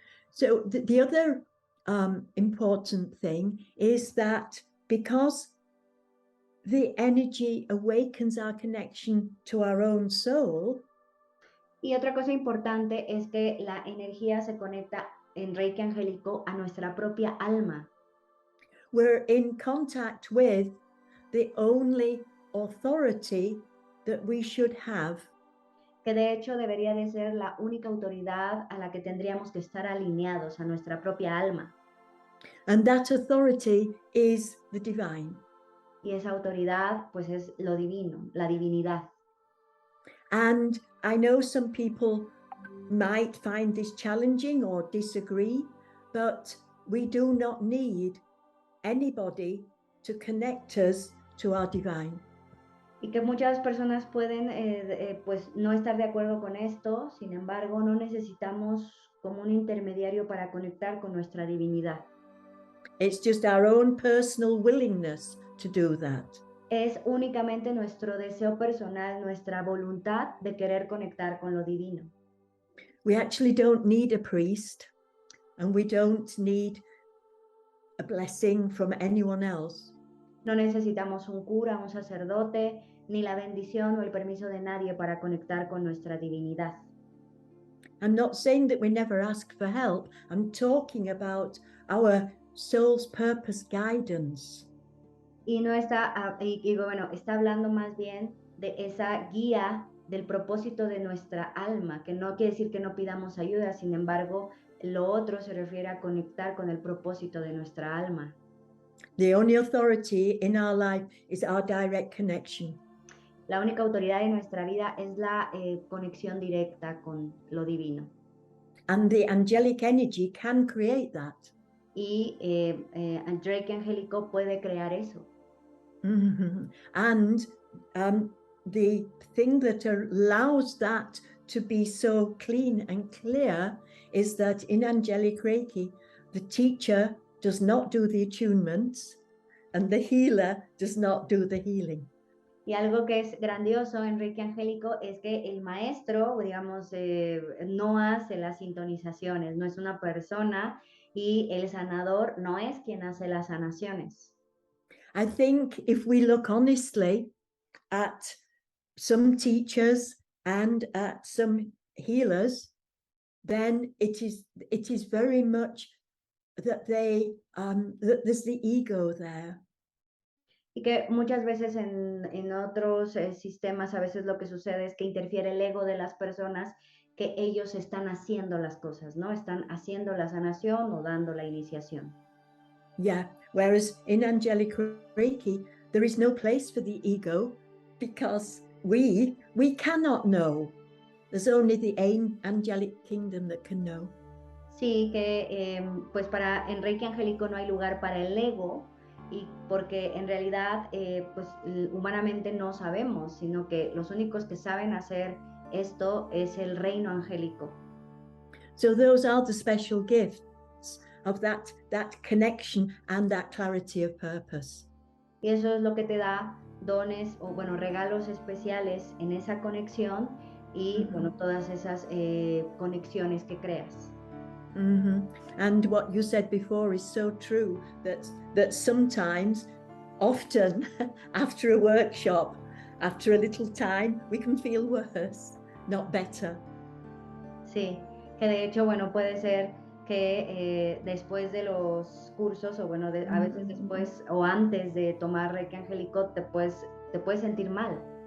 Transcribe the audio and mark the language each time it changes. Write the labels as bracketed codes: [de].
[en] So the other important thing is that because the energy awakens our connection to our own soul. [es] Y otra cosa importante es que la energía se conecta en Reiki Angélico a nuestra propia alma. [en] We're in contact with the only authority that we should have. [es] Que de hecho debería de ser la única autoridad a la que tendríamos que estar alineados, a nuestra propia alma. [en] And that authority is the divine. [es] Y esa autoridad pues es lo divino, la divinidad. [en] And I know some people might find this challenging or disagree, but we do not need anybody to connect us to our divine. [es] Y que muchas personas pueden pues no estar de acuerdo con esto, sin embargo, no necesitamos como un intermediario para conectar con nuestra divinidad. [en] It's just our own personal willingness to do that. [es] Es únicamente nuestro deseo personal, nuestra voluntad de querer conectar con lo divino. [en] We actually don't need a priest, and we don't need a blessing from anyone else. [es] No necesitamos un cura, un sacerdote, ni la bendición o el permiso de nadie para conectar con nuestra divinidad. [en] I'm not saying that we never ask for help. I'm talking about our soul's purpose guidance. [es] Y no está, bueno, está hablando más bien de esa guía del propósito de nuestra alma, que no quiere decir que no pidamos ayuda, sin embargo, lo otro se refiere a conectar con el propósito de nuestra alma. [en] The only authority in our life is our direct connection. [es] La única autoridad de nuestra vida es la conexión directa con lo divino. [en] And the angelic energy can create that. [es] Y Reiki Angélico puede crear eso. Mm-hmm. [en] And the thing that allows that to be so clean and clear is that in Angelic Reiki, the teacher does not do the attunements and the healer does not do the healing. [es] Y algo que es grandioso en Reiki Angélico es que el maestro, digamos, no hace las sintonizaciones, no es una persona, y el sanador no es quien hace las sanaciones. [en] I think if we look honestly at some teachers and at some healers, then it is very much that that there's the ego there. [es] Y que muchas veces en otros sistemas a veces lo que sucede es que interfiere el ego de las personas, que ellos están haciendo las cosas, ¿no? Están haciendo la sanación o dando la iniciación. [en] Yeah, whereas in Angelic Reiki, there is no place for the ego because we cannot know. There's only the angelic kingdom that can know. [es] Sí, que pues en Reiki Angélico no hay lugar para el ego, y porque en realidad pues humanamente no sabemos, sino que los únicos que saben hacer esto es el reino angélico. [en] So those are the special gifts of that connection and that clarity of purpose. [es] Y eso es lo que te da dones o bueno, regalos especiales en esa conexión y bueno, todas esas conexiones que creas. Mm-hmm. [en] And what you said before is so true, that sometimes, often after a workshop, after a little time, we can feel worse, not better. [es] Sí, que de hecho, bueno, puede ser que después de los cursos o bueno, a veces después o antes de tomar Reiki Angélico te puedes sentir mal.